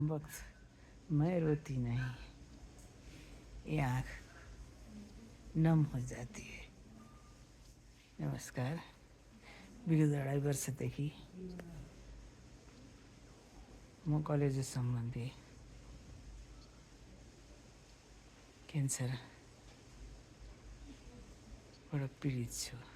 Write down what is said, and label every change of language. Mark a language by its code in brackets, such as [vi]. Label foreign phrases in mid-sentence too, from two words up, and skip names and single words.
[hi] वक्त मैं रोती नहीं, ये आँख नम हो जाती है। [ne] नमस्कार। विगत 2.5 वर्षदेखि म कलेज सम्बन्धी क्यान्सरबाट पीडित छु।